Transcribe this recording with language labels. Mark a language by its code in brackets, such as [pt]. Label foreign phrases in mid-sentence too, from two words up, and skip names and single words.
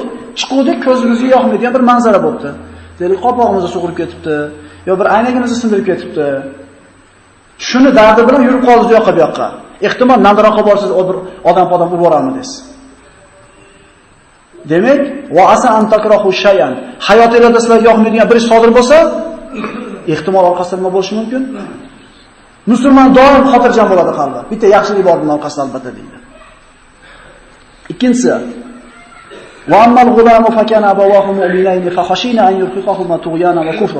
[uz] Chiquvdik, ko'zimizga yoqmaydigan bir manzara bo'pti. Deylik, qopog'imizni sug'urib ketibdi, yo bir aynagimizni sindirib ketibdi. Shuni dardi bilan yurib qoldik yoqqa bu yoqqa. Ehtimol nariroqqa borsangiz bir odam urib borarmi deysiz. [ar] Demak, وعسى أن تكرهوا شيئا. [uz] Hayotingizda sizlarga yoqmaydigan bir ish sodir bo'lsa, ehtimol orqasida nima bo'lishi mumkin? Musulmon doim xotirjam bo'ladi qalbi. Bitta yaxshilik bor bundan orqasida albatta deydi. Ikkinchisi, [ar] وأما الغلام فكان أبواه مؤمنين فخشينا أن يرهقهما طغيانا وكفرا.